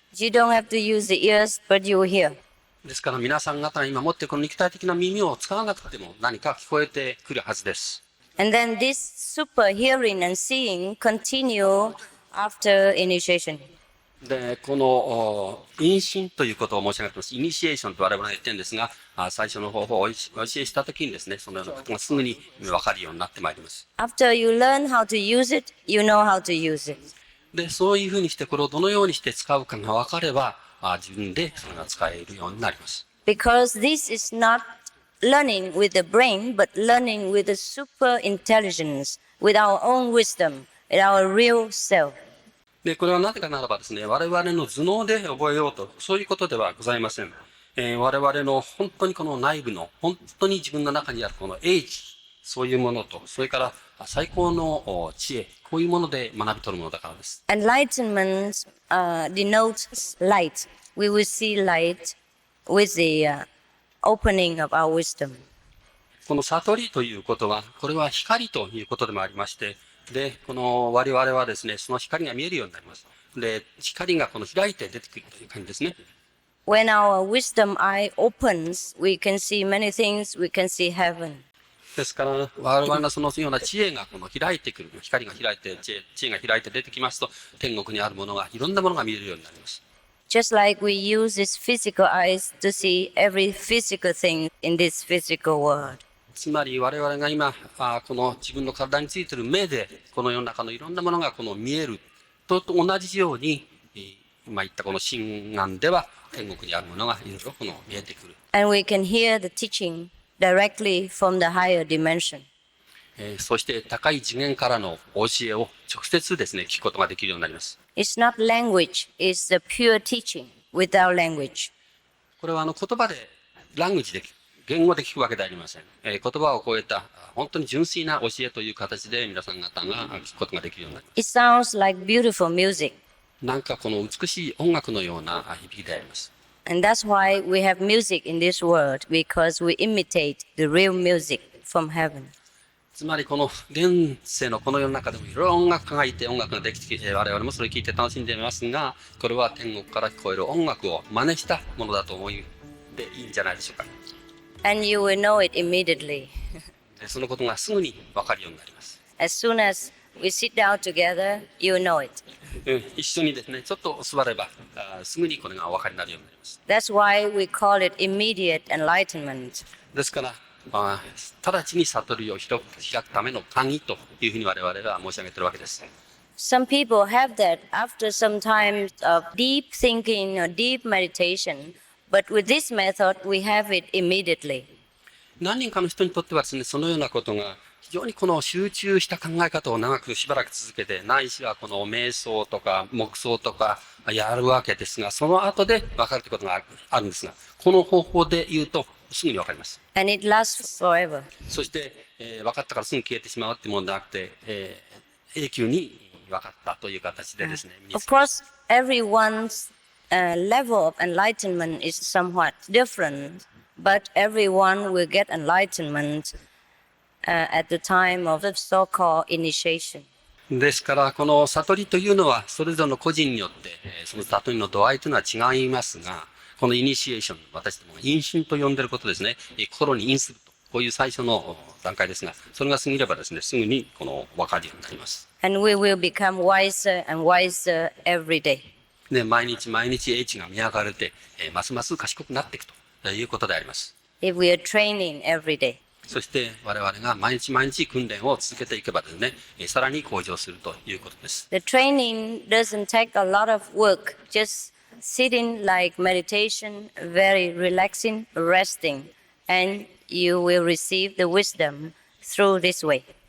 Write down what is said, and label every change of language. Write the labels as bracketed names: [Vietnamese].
[English] You don't have to use the ears, but you will hear. [Japanese] ですから皆さん方が今持っているこの肉体的な耳を使わなくても何か聞こえてくるはずです。 [English] And then this super hearing and seeing continue after initiation. [Japanese] で、この因心ということを申し上げています。イニシエーションと我々が言ってるんですが、最初の方法をお教えしたときにですね、そのようなことがすぐに分かるようになってまいります。 [English] After you learn how to use it, you know how to use it. [Japanese] で、そういうふうにしてこれをどのようにして使うかが分かれば、自分でそれが使えるようになります。 [English] Because this is not learning with the brain, but learning with the super intelligence, with our own wisdom, with our real self. [Japanese] で、これはなぜかならばですね、我々の頭脳で覚えようと、そういうことではございません。我々の本当にこの内部の、本当に自分の中にあるこの英知、そういうものと、それから最高の知恵、こういうもので学び取るものだからです。 [English] Enlightenment denotes light. We will see light with the opening of our wisdom. [Japanese] この悟りということは、これは光ということでもありまして、で、この我々はですね、その光が見えるようになります。で、光がこの開いて出てくるという感じですね。 [English] When our wisdom eye opens, we can see many things, we can see heaven. [Japanese] ですから、我々のそのような知恵がこの開いてくる、光が開いて、知恵が開いて出てきますと、天国にあるものが、いろんなものが見えるようになります。 [English] Just like we use these physical eyes to see every physical thing in this physical world. [Japanese] つまり我々が今、この自分の体についている目で、この世の中のいろんなものがこの見えると同じように、今言ったこの心眼では、天国にあるものがいろいろこの見えてくる。 [English] And we can hear the teaching directly from the higher dimension. [Japanese] そして高い次元からの教えを直接ですね、聞くことができるようになります。 [English] It's not language, it's the pure teaching without language. [Japanese] これは言葉で、ラングジで、言語で聞くわけではありません。言葉を超えた本当に純粋な教えという形で皆さん方が聞くことができるようになります。 [English] It sounds like beautiful music. [Japanese] なんかこの美しい音楽のような響きであります。 [English] And that's why we have music in this world, because we imitate the real music from heaven. [Japanese] つまりこの現世のこの世の中でもいろいろ音楽家がいて音楽ができてきて我々もそれを聴いて楽しんでいますが、これは天国から聞こえる音楽を真似したものだと思いでいいんじゃないでしょうか。 [English] And you will know it immediately. [Japanese] そのことがすぐに分かるようになります。 [English] As soon as we sit down together, you know it. [Japanese] 一緒にですね、ちょっと座ればすぐにこれがお分かりになるようになります。 [English] That's why we call it immediate enlightenment. [Japanese] ですから、直ちに悟りを開くための鍵というふうに我々は申し上げているわけです。 [English] Some people have that after some time of deep thinking or deep meditation, but with this method we have it immediately. [Japanese] 何人かの人にとってはですね、そのようなことが非常にこの集中した考え方を長くしばらく続けて、ないしはこの瞑想とか黙想とかやるわけですが、その後で分かるということがあるんですが、この方法で言うとすぐに分かります。 [English] And it lasts forever. [Japanese] そして、分かったからすぐ消えてしまうっていうものではなくて、永久に分かったという形でですね。 [English] Of course, everyone's level of enlightenment is somewhat different, but everyone will get enlightenment at the time of the so-called initiation. [Japanese] ですから、この悟りというのは、それぞれの個人によって、その悟りの度合いというのは違いますが、このイニシエーション、私どもが因心と呼んでいることですね。心に因するこういう最初の段階ですが、それが過ぎればですね、すぐに分かるようになります。 [English] And we will become wiser and wiser every day. [Japanese] で、毎日毎日英知が磨かれて、ますます賢くなっていくということであります。 [English] If we are training every day. [Japanese] そして我々が毎日毎日訓練を続けていけばですね、さらに向上するということです。 [English] The training doesn't take a lot of work. Just sitting like meditation, very relaxing, resting, and you will receive the wisdom through this way.